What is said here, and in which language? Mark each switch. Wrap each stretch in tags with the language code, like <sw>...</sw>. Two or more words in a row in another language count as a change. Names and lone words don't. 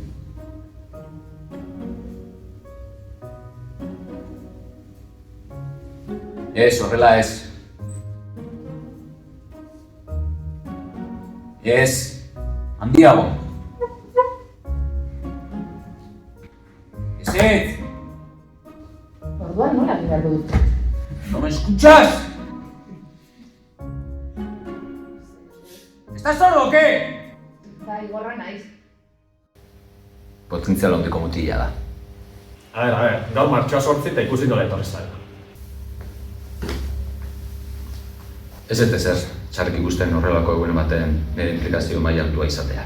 <eu>Ez, horrela ez. Ez, handiago. Ez! Orduan nola egin behar dut?</eu> <es>¿No me escuchas? ¿Estás sordo o qué?</es> <eu>Bai, gorra naiz. Potentzial handiko mutila da. A ver, gaur martxoa 8 eta ikusi nola etorri zara. Ez ez ezer, txarrik ikusten horrelako egunen baten nire implikazio maila altua izatea.</eu>